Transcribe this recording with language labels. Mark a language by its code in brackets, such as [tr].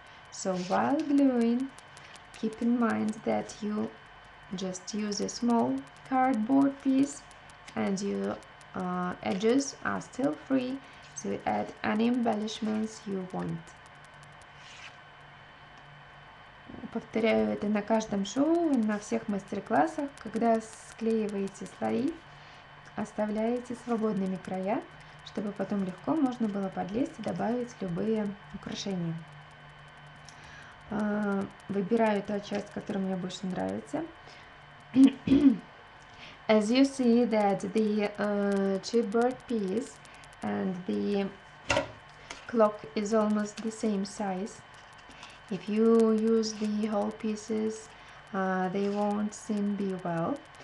[en] So while gluing, keep in mind that you just use a small cardboard piece and your edges are still free to add any embellishments you want. [ru] Повторяю это на каждом шоу, на всех мастер-классах. Когда склеиваете слои, оставляете свободными края, чтобы потом легко можно было подлезть и добавить любые украшения. Выбираю ту часть, которая мне больше нравится. [en] As you see that the chipboard piece and the clock is almost the same size. If you use the whole pieces, they won't seem be well.